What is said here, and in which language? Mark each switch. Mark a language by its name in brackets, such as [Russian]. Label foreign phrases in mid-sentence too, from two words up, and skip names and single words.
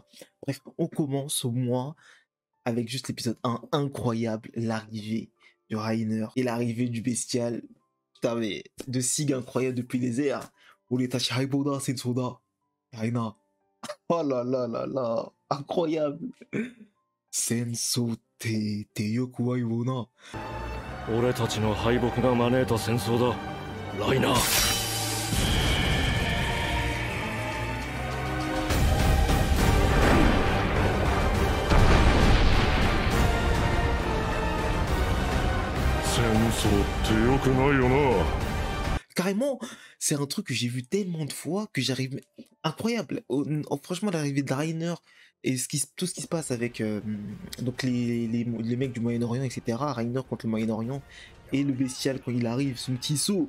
[French] Bref, on commence au moins avec juste l'épisode 1, incroyable, l'arrivée de Rainer et l'arrivée du bestial. Putain, mais de Sig incroyable depuis les airs. Oretashi Haiboda Sensoda. Rainer. Oh là là là là, incroyable. [Japanese] 戦争ってよくは言うな。俺たちの敗北が招いた戦争だ、ライナー。戦争ってよくないよな。 [French] Carrément, c'est un truc que j'ai vu tellement de fois que j'arrive... Incroyable. Franchement, l'arrivée de Rainer et tout ce qui se passe avec donc les mecs du Moyen-Orient, etc. Rainer contre le Moyen-Orient et le bestial quand il arrive, son petit saut.